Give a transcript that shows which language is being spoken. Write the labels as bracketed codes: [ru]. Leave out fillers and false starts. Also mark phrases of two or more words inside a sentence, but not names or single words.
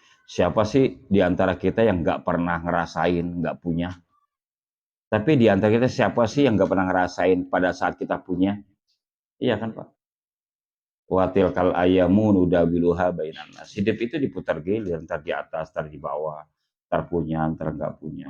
[id] Siapa sih di antara kita yang nggak pernah ngerasain, nggak punya? Tapi di antara kita siapa sih yang nggak pernah ngerasain pada saat kita punya? Iya kan Pak? [ar] وتلك الأيام نداولها بين الناس. [id] Hidup itu diputar gilir, ntar di atas, ntar di bawah, ntar punya, ntar nggak punya.